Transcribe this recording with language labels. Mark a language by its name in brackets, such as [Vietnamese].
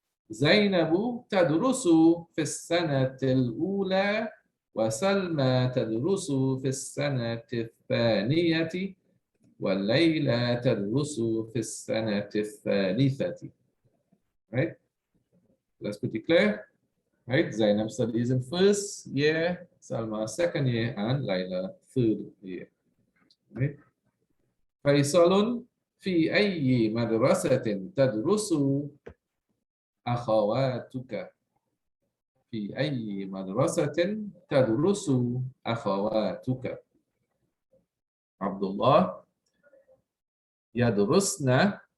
[Arabic] زينب تدرس في السنة الأولى وسلمى تدرس في السنة الثانية والليلى تدرس في السنة الثالثة. [English] Right? That's pretty clear. Right? Zainab studies in first year, Salma second year, and Layla third year. Right? [Arabic] فيصل في أي مدرسة تدرس أخواتك؟ في أي مدرسة تدرس أخواتك؟ عبد الله يدرسن